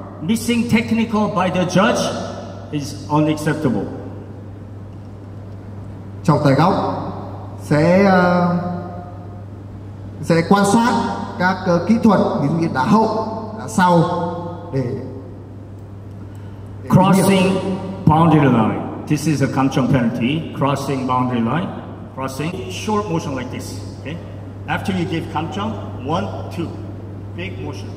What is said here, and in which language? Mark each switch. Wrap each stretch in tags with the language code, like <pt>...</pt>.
<en>Missing technical by the judge is unacceptable.</en> <vi>Trọng tài góc sẽ quan sát các kỹ thuật, ví dụ như đá hậu, đá sau để</vi> <en>crossing boundary line. This is a kamchong penalty. Crossing boundary line. Crossing short motion like this. Okay. After you give kamchong, 1, 2, big motion.</en>